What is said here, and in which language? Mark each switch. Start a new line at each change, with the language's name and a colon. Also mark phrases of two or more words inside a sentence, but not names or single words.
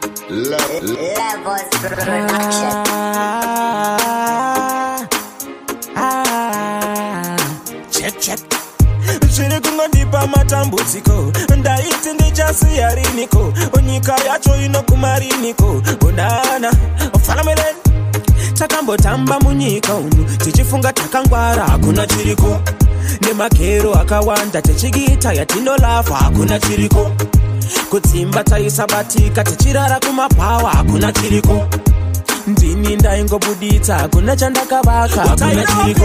English: Love. Levels Production. Ah, ah, check, check.
Shona: Zviri kungondipa matambudziko. Ndaiti ndichasiya riniko? Nyika yacho inoguma riniko?
English: Bonana, follow me then.
Shona: Takambotamba munyika umu, tichifunga takangwara, hakuna chiriko. Nemakero akawanda, tichiita yatinorava, hakuna chiriko. Kudzimba taisabatika, tichirara kumapawa, hakuna chiriko. Ndini ndaingobuditsa, hakuna chandakavaka, hakuna chiriko.